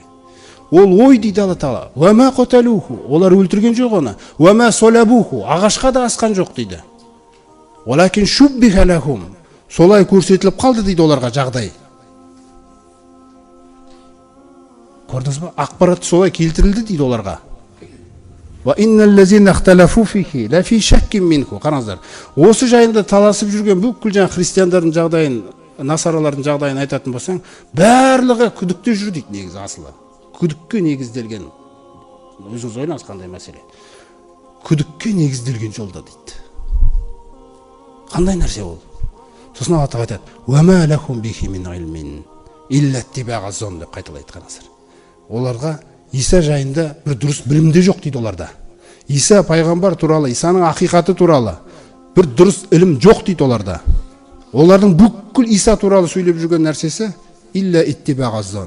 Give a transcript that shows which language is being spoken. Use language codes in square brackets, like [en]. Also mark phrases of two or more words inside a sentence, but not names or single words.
[kk] Ол ой дейді Алла Тағала. [ar] وما قتلوه. [kk] Олар өлтірген жоқ оны. [ar] وما صلبوه. [kk] Ағашқа да асқан жоқ дейді. [ar] ولكن شبه لهم. [kk] Солай көрсетіліп қалды дейді оларға жағдай. Көрдіңіз ба? Ақпарат солай келтірілді дейді оларға. [ar] وإن الذين اختلفوا فيه لفي شك منه. [kk] Қараңыздар. Осы жайында таласып жүрген бүкіл жаңа христиандардың жағдайын, насаралардың жағдайын айтатын болсаң, барлығы күдікте жүр дейді негізі асылы. Күдікке негізделген. Өзіңіз ойлаңыз қандай мәселе. Күдікке негізделген жолда дейді. Қандай нәрсе ол? Сосын Алла Тағала айтады: [ar] "وما لهم به من علم إلا اتباع الظن" [kk] деп қайталайды қараңыздар. Оларға Иса жайында бір дұрыс білімде жоқ дейді оларда. Иса пайғамбар туралы, Исаның ақиқаты туралы бір дұрыс ілім жоқ дейді оларда. Олардың бүкіл Иса туралы сөйлеп жүрген нәрсесі [ar] إلا اتباع الظن.